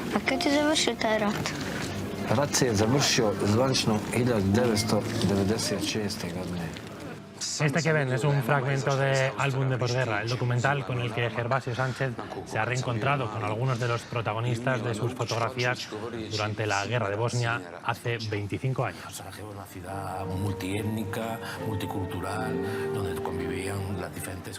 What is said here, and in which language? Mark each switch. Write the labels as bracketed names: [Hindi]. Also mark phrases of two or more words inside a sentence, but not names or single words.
[Bosnian] Kad je završio taj rat? Rat se je završio zvanično 1996. godine. [Spanish] Este que ven es un fragmento de Álbum de posguerra, el documental con el que Gervasio Sánchez se ha reencontrado con algunos de los protagonistas de sus fotografías durante la guerra de Bosnia hace 25 años. Sarajevo es una ciudad multiétnica, multicultural, donde convivían las diferentes...